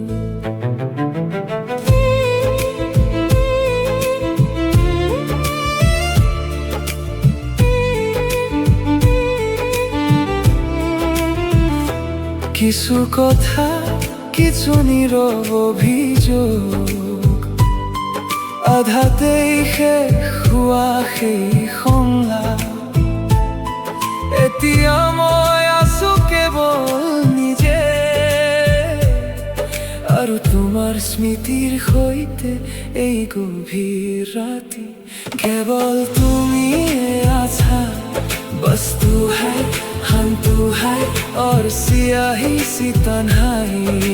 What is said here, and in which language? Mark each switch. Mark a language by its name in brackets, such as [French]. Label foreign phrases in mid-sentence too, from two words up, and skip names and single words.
[Assamese] কিছু কথা, কিছু নীরব অভিযোগ, আধাতেই শেষ হোৱা সেই সংলাপ। এতিয়া মই আছো কেৱল নিজে, আৰু তোমাৰ স্মৃতিৰ সৈতে এই গভীৰ ৰাতি। কেৱল তুমিয়ে আছা, [Hindi] बस तू है, हम तू है, और सियाही सी तन्हाई।